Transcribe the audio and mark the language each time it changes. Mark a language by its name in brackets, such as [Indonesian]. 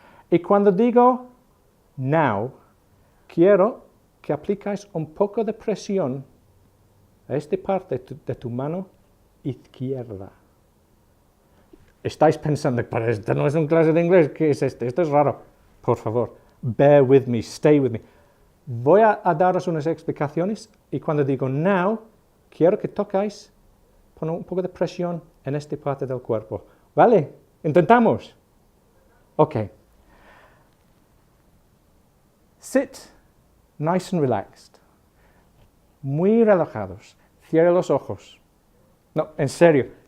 [Spanish] Y cuando digo now, quiero que aplicáis un poco de presión a esta parte de tu mano izquierda. Estáis pensando, pero esto no es una clase de inglés, ¿qué es esto? Esto es raro. Por favor, [English] bear with me, stay with me. [Spanish] Voy a daros unas explicaciones y cuando digo now, quiero que tocáis, poner un poco de presión en esta parte del cuerpo. ¿Vale? ¿Intentamos? Ok. [English] Sit nice and relaxed. [Spanish] Muy relajados. Cierra los ojos. No, en serio.